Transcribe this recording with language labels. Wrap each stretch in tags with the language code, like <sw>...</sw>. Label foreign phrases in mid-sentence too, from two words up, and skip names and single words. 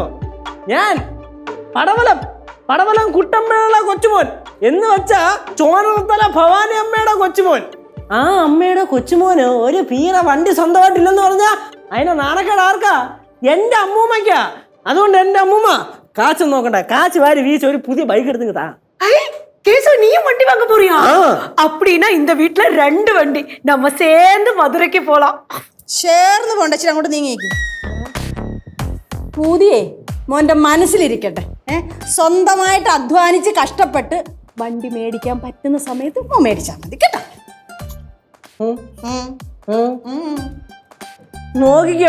<ml>ഞാൻ പടവലം പടവലം കുട്ടമ്മയുടെ കൊച്ചുമോൻ എന്ന് വെച്ചാ ചോനത്തല ഭവാനി അമ്മയുടെ കൊച്ചുമോൻ. ആ അമ്മയുടെ കൊച്ചുമോന് ഒരു പീറ വണ്ടി സ്വന്തമായിട്ടില്ലെന്ന് പറഞ്ഞാ അതിനെ നാണക്കേട് ആർക്കാ? എന്റെ അമ്മൂമ്മയ്ക്കാ. അതുകൊണ്ട് എന്റെ അമ്മൂമ്മ കാശൊന്നും നോക്കണ്ട. കാശ് വാരി വീശ് ഒരു പുതിയ ബൈക്ക് എടുത്ത് താ.</ml> <ta>கேசு நீயும் வண்டி வாங்க போறியா? அப்படின்னா இந்த வீட்ல 2 வண்டி. நம்ம சேர்ந்து மதுரைக்கு போலாம்.</ta> <ml>ചേർന്ന് പോണ്ട. ഇച്ചിരി അങ്ങോട്ട് നീങ്ങിയേക്ക്. പുതിയേ മോന്റെ മനസ്സിലിരിക്കട്ടെ. സ്വന്തമായിട്ട് അധ്വാനിച്ച് കഷ്ടപ്പെട്ട് വണ്ടി മേടിക്കാൻ പറ്റുന്ന സമയത്ത് മോൻ മേടിച്ചാൽ മതി കേട്ടോ. നോക്കിക്കോ.</ml>